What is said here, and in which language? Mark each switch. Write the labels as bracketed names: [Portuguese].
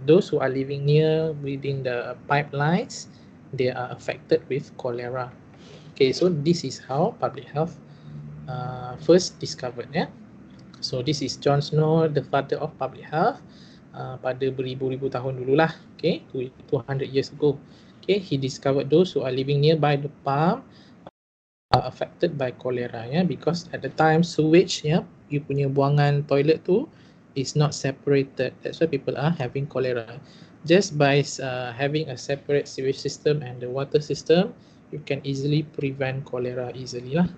[English] Those who are living near within the pipelines, they are affected with cholera. Okay, so this is how public health first discovered. Yeah. So this is John Snow, the father of public health. [Malay] Pada beribu-ribu tahun dululah. [English] Okay, 200 years ago. Okay, he discovered those who are living nearby the pump are affected by cholera, yeah, because at the time sewage, yeah, you [Malay] punya buangan toilet tu [English] is not separated. That's why people are having cholera. Just by having a separate sewage system and the water system, you can easily prevent cholera easily lah.